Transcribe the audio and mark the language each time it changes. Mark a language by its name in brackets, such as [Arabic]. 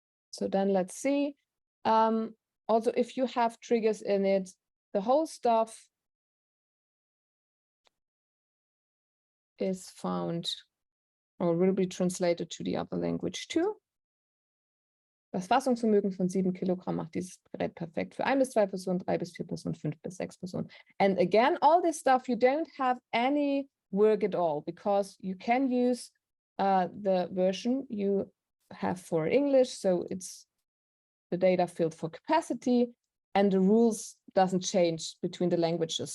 [English] So then let's see. Also, if you have triggers in it, the whole stuff is found or will be translated to the other language too. [German] Das Fassungsvermögen von 7 Kilogramm macht dieses Gerät perfekt für 1 bis 2 Personen, 3 bis 4 Personen, 5 bis 6 Personen. [English] And again, all this stuff, you don't have any work at all because you can use the version you have for English. So it's the data field for capacity, and the rules doesn't change between the languages.